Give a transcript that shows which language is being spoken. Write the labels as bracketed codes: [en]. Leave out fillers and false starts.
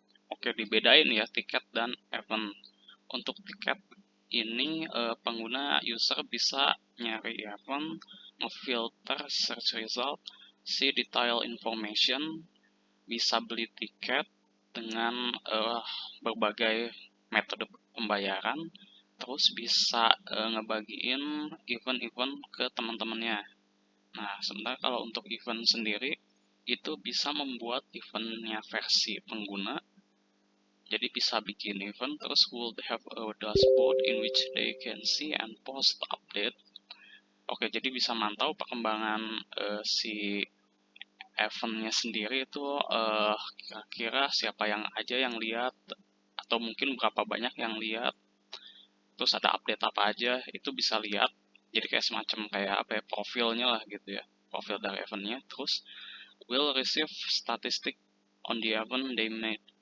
[id] Oke, dibedain ya tiket dan event. Untuk tiket ini pengguna user bisa nyari event, ngefilter search result, [en] see detail information, [id] bisa beli tiket dengan berbagai metode pembayaran, terus bisa ngebagiin event-event ke teman-temannya. Nah, sementara kalau untuk event sendiri, itu bisa membuat eventnya versi pengguna. Jadi bisa bikin event, terus [en] will have a dashboard in which they can see and post update. [id] Oke, jadi bisa mantau perkembangan si eventnya sendiri itu kira-kira siapa yang aja yang lihat, atau mungkin berapa banyak yang lihat, terus ada update apa aja, itu bisa lihat. Jadi kayak semacam kayak apa ya, profilnya lah gitu ya, profil dari eventnya. [en] Terus will receive statistic on the event they made.